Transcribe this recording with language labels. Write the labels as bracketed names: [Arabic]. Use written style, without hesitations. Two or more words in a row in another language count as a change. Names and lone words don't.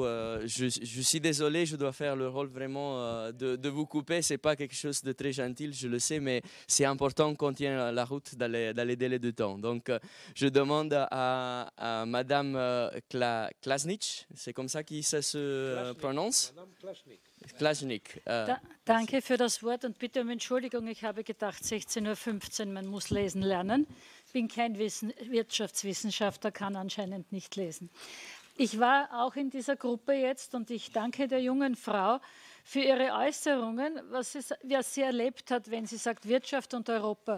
[French] Je suis désolé, je dois faire le rôle vraiment de vous couper. Ce n'est pas quelque chose de très gentil, je le sais, mais c'est important qu'on tienne la route dans les délais de temps. Donc, je demande à Madame Klasnic, c'est comme ça que ça se prononce? Madame Klasnic. Klasnic. [German] Danke für das Wort und bitte um Entschuldigung. Ich habe gedacht, 16:15 Uhr, man muss lesen lernen. Ich bin kein Wirtschaftswissenschaftler, kann anscheinend nicht lesen. Ich war auch in dieser Gruppe jetzt und ich danke der jungen Frau für ihre Äußerungen, was sie erlebt hat, wenn sie sagt Wirtschaft und Europa.